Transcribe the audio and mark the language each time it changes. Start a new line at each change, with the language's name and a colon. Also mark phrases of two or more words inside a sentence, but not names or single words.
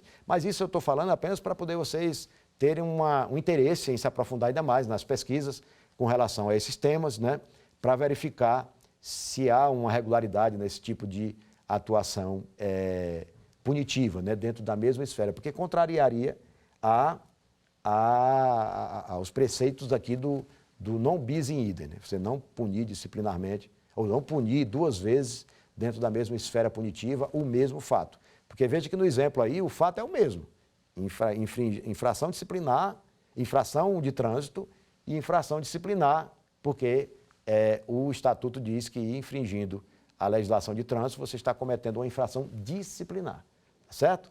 Portuguese: Mas isso eu estou falando apenas para poder vocês terem um interesse em se aprofundar ainda mais nas pesquisas com relação a esses temas, né? Para verificar se há uma regularidade nesse tipo de atuação punitiva, né? Dentro da mesma esfera, porque contrariaria aos preceitos aqui do
Latin: non bis in idem,
Portuguese: né? Você não punir disciplinarmente, ou não punir duas vezes dentro da mesma esfera punitiva o mesmo fato. Porque veja que no exemplo aí o fato é o mesmo. Infração disciplinar, infração de trânsito e infração disciplinar, porque o Estatuto diz que infringindo a legislação de trânsito você está cometendo uma infração disciplinar, certo?